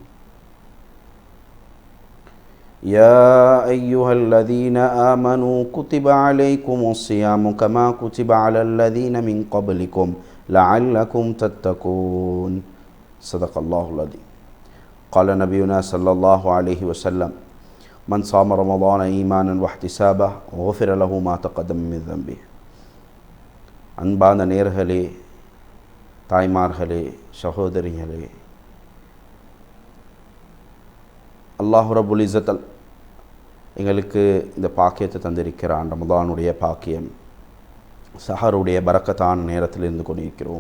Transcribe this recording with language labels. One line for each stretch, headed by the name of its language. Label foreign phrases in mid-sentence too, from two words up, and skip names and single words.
Arabic: يا أيها الذين آمنوا كتب عليكم الصيام كما كتب على الذين من قبلكم لعلكم تتقون. صدق الله العظيم. قال نبينا صلى الله عليه وسلم: من صام رمضان إيمانا واحتسابا غفر له ما تقدم من ذنبه.
Tamil: அன்பான நேயர்களே, தாய்மார்களே, சகோதரிகளே,
Arabic: الله رب العزة
Tamil: எங்களுக்கு இந்த பாக்கியத்தை தந்திருக்கிறான். ரமதானுடைய பாக்கியம், சஹருடைய பரக்கத்தான நேரத்தில் இருந்து கொண்டிருக்கிறோம்.